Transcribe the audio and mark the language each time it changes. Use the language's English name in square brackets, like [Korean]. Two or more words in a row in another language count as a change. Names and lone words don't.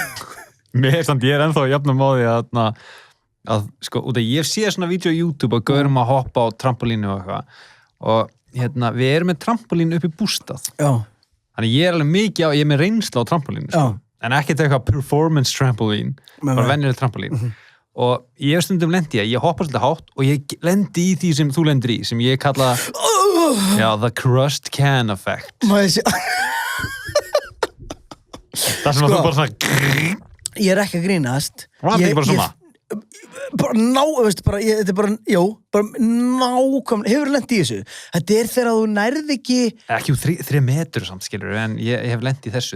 [Icelandic] Ég er ennþá jafnum á því að sko, út af ég sé svona vídeo á YouTube og gaurum að hoppa á trampolínu og eitthvað og við erum með trampolínu upp í bústað. Já. Þannig ég er alveg mikið ég er með reynsla á trampolínu, sko. En ekkert eitthvað [English] performance trampoline, [Icelandic] bara venjuleg trampolín. Og ég hef stundum lendi ég hoppa svolítið hátt og ég lendi í því sem þú lendir í, sem ég kalla [English] the crushed can effect. [Icelandic] Það sem að þú bara svona ég er ekki að grínast. Var það ekki bara svona? Þetta er bara, bara nákvæmlega, hefur lent í þessu. Þetta er þegar þú nærð ekki 3 metur samt, skilur, en ég hef lent í þessu.